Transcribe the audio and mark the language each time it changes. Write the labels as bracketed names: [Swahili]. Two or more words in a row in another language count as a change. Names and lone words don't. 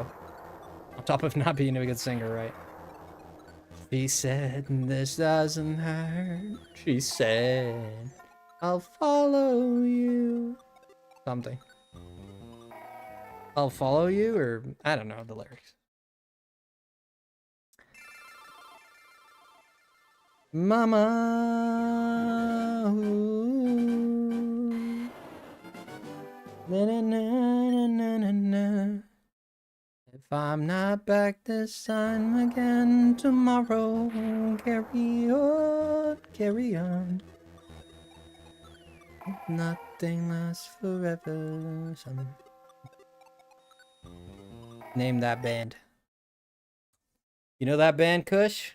[English] On top of not being a good singer, right? She said, this doesn't hurt. She said, I'll follow you. Something. I'll follow you, or I don't know the lyrics. Mama, ooh. Na, na, na, na, na, na. If I'm not back this time again tomorrow, carry on, carry on. Nothing lasts forever. Something. Name that band. You know that band, Kush?